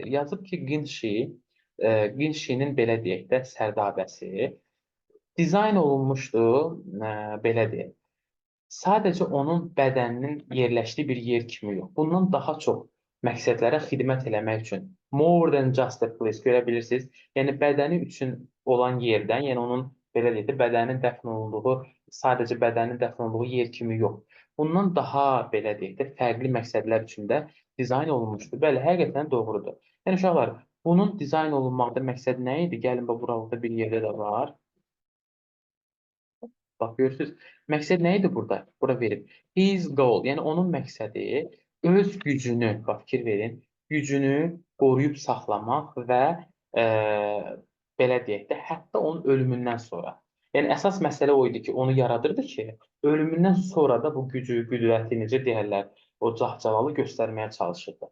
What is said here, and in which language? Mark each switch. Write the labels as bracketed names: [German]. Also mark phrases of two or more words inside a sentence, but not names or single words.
[Azerbaijani] Yazıb ki, Qinşinin belə deyək də sərdabəsi dizayn olunmuşdur, belə deyək. Sadəcə onun bədəninin yerləşdiyi bir yer kimi yox. Bundan daha çox məqsədlərə xidmət eləmək üçün [English] More than just a place [Azerbaijani] görə bilirsiniz. Yəni bədəni üçün olan yerdən, yəni onun belə deyək də bədənin dəfn olunduğu, sadəcə bədənin dəfn olunduğu yer kimi yox. Bundan daha belə deyək də fərqli məqsədlər üçün də dizayn olunmuşdur. Bəli, həqiqətən doğrudur. Yəni uşaqlar, bunun dizayn olunmaqda məqsəd nə idi? Gəlin bax buralarda bir yerdə də var. Bax görürsüz, məqsəd nə idi burada? Bura verib. [English] His goal, [Azerbaijani] yəni onun məqsədi öz gücünü, bax fikir verin, gücünü qoruyub saxlamaq və e, belə deyək də, hətta onun ölümündən sonra. Yəni əsas məsələ o idi ki, onu yaradırdı ki, ölümündən sonra da bu gücü, qüdrəti necə deyərlər, o cahcalalı göstərməyə çalışırdı.